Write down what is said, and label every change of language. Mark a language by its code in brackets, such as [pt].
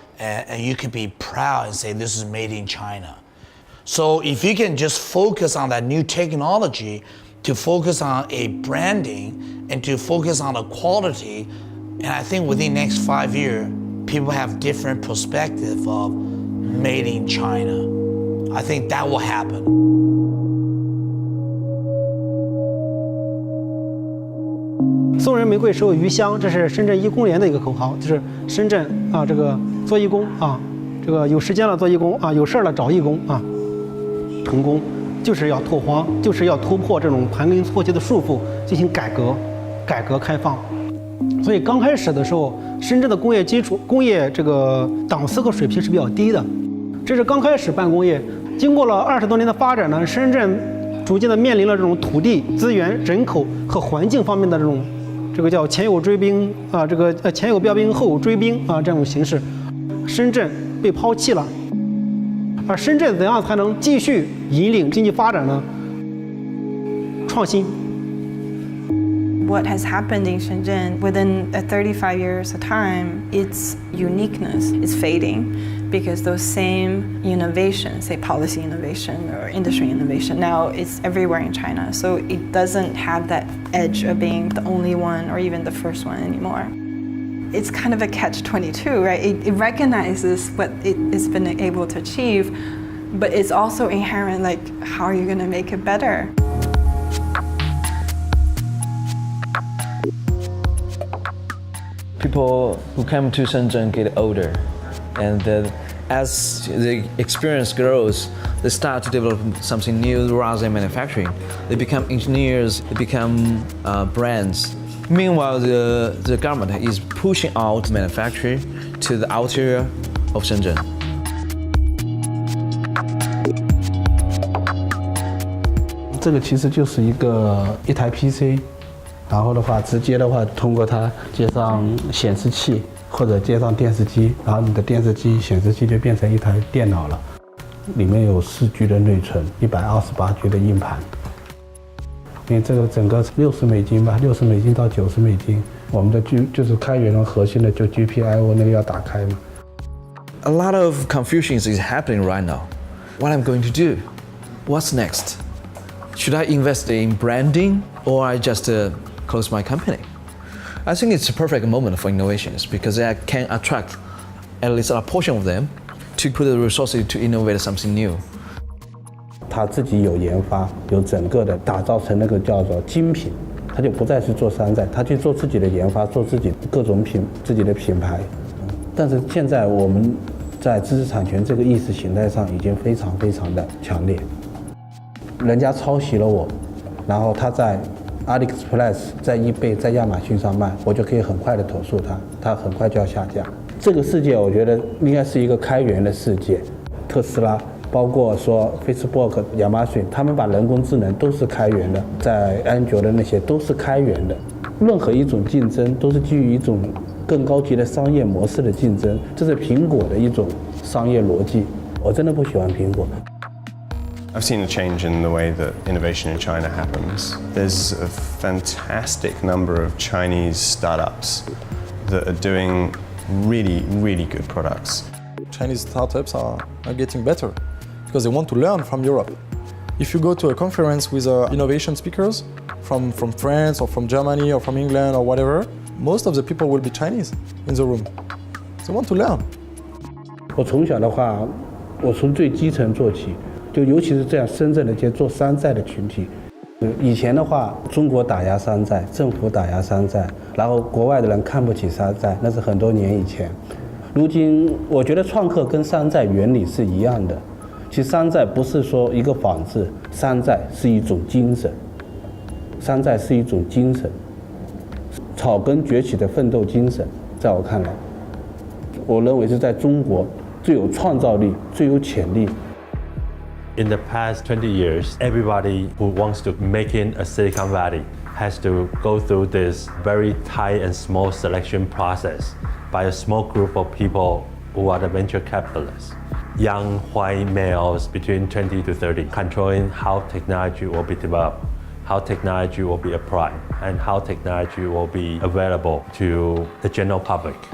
[en] And you can be proud and say this is made in China. So if you can just focus on that new technology, to focus on a branding and to focus on the quality, and I think within the next 5 years, people have different perspective of made in China. I think that will happen. [zh] 送人玫瑰，手有余香，这是深圳一公联的一个口号，就是深圳啊，这个做义工啊，这个有时间了做义工啊，有事儿了找义工啊，成功就是要拓荒，就是要突破这种盘根错节的束缚，进行改革开放。所以刚开始的时候，深圳的工业这个档次和水平是比较低的，这是刚开始办工业。经过了20多年的发展呢，深圳逐渐的面临了这种土地、资源、人口和环境方面的这个叫前有追兵啊，这个前有标兵后有追兵啊这种形式，深圳被抛弃了。而深圳怎样才能继续引领经济发展呢？创新。 [en] What has happened in Shenzhen within 35 years of time, its uniqueness is fading because those same innovations, say policy innovation or industry innovation, now it's everywhere in China. So it doesn't have that edge of being the only one or even the first one anymore. It's kind of a catch-22, right? It recognizes what it's been able to achieve, but it's also inherent, like, how are you going to make it better? People who come to Shenzhen get older, and as the experience grows, they start to develop something new rather than manufacturing. They become engineers, they become brands. Meanwhile, the government is pushing out manufacturing to the outer of Shenzhen. [zh] 这个其实就是一台 PC， 然后的话，直接的话通过它接上显示器或者接上电视机，然后你的电视机、显示器就变成一台电脑了。里面有4G 的内存，128G 的硬盘。因为这个整个60美金吧，60美金到90美金。我们的就是开源的核心的就 GPIO 那个要打开嘛。 [en] A lot of confusion is happening right now. What I'm going to do? What's next? Should I invest in branding or I just close my company? I think it's a perfect moment for innovations because I can attract at least a portion of them, to put the resources to innovate something new. [zh] 他自己有研发，有整个的打造成那个叫做精品，他就不再是做山寨，他去做自己的研发，做自己各种自己的品牌。但是现在我们在知识产权这个意识形态上已经非常非常的强烈，人家抄袭了我，然后他在 AliExpress 在eBay 在亚马逊上卖，我就可以很快的投诉他，他很快就要下架。这个世界我觉得应该是一个开源的世界，特斯拉，包括说 Facebook、亚马逊，他们把人工智能都是开源的，在安卓的那些都是开源的。任何一种竞争都是基于一种更高级的商业模式的竞争，这是苹果的一种商业逻辑。我真的不喜欢苹果。 [en] I've seen a change in the way that innovation in China happens. There's a fantastic number of Chinese startups that are doing really, really good products. Chinese startups are getting better because they want to learn from Europe. If you go to a conference with innovation speakers from France or from Germany or from England or whatever, most of the people will be Chinese in the room. They want to learn. [zh] 我从小的话，我从最基层做起。就尤其是这样深圳的这些做山寨的群体，以前的话，中国打压山寨，政府打压山寨，然后国外的人看不起山寨，那是很多年以前。如今，我觉得创客跟山寨原理是一样的。其实山寨不是说一个仿制，山寨是一种精神，山寨是一种精神，草根崛起的奋斗精神，在我看来，我认为是在中国最有创造力、最有潜力。 [en] In the past 20 years, everybody who wants to make it a Silicon Valley has to go through this very tight and small selection process by a small group of people who are the venture capitalists. Young white males between 20 to 30, controlling how technology will be developed, how technology will be applied, and how technology will be available to the general public.